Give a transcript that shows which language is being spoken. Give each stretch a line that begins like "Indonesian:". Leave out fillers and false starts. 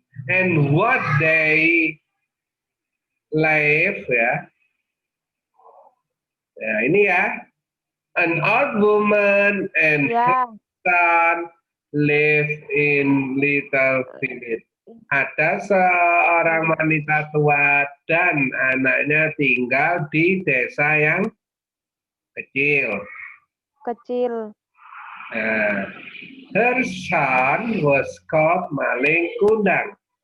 English: And what they live, ya.
Indonesian: Ya, ini ya.
English: An old woman and
Indonesian: Ya.
English: her son live in little village.
Indonesian: Ada seorang wanita tua dan anaknya tinggal di desa yang kecil. Kecil.
English: Nah, her son was called Maling Kundang.